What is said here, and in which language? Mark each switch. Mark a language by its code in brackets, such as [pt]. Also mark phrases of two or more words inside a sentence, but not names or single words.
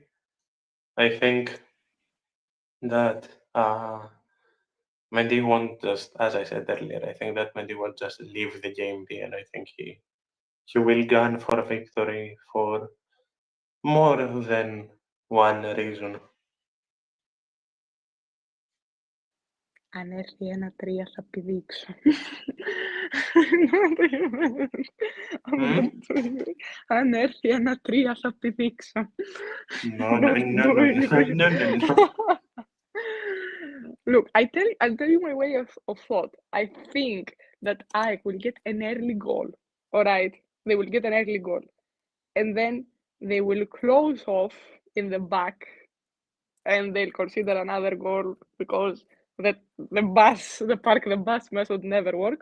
[en] I think that Mendy won't just, as I said earlier, I think that Mendy won't just leave the game be, and I think he will gun for victory for more than one reason. [el] Αν έρθει 1-3 θα πηδήξω. [en] I'm Hmm? not doing it. [el] Αν έρθει 1-3 θα πηδήξω. [en] No, no, Not no, no, doing no, it. no, no, no. Look, I'll tell you my way of thought. I think that AEK will get an early goal. All right, they will get an early goal, and then they will close off in the back, and they'll consider another goal because the park the bus method never works.